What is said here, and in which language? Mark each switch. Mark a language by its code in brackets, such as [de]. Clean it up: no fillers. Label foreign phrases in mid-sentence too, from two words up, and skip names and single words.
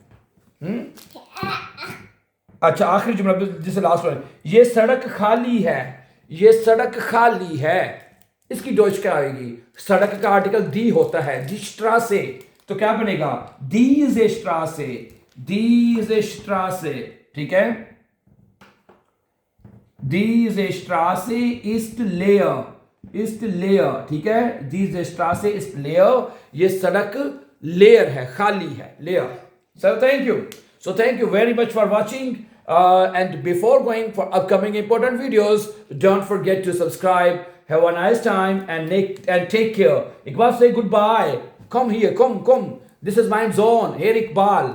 [ur] اچھا، آخری جملہ جسے [en] last one, [ur] یہ سڑک خالی ہے، یہ سڑک خالی ہے، اس کی ڈوئچ کیا آئے گی، سڑک کا آرٹیکل دی ہوتا ہے, [de] die Straße, [ur] تو کیا بنے گا, [de] diese Straße, [ur] ٹھیک ہے, [de] diese Straße ist leer, [ur] ٹھیک ہے, [de] diese Straße ist leer, [ur] یہ سڑک لیئر ہے، خالی ہے، لیئر. [en] So thank you very much for watching, and before going for upcoming important videos, don't forget to subscribe. Have a nice time and take care. Iqbal, say goodbye. Come here, come. This is my zone. Here, Iqbal.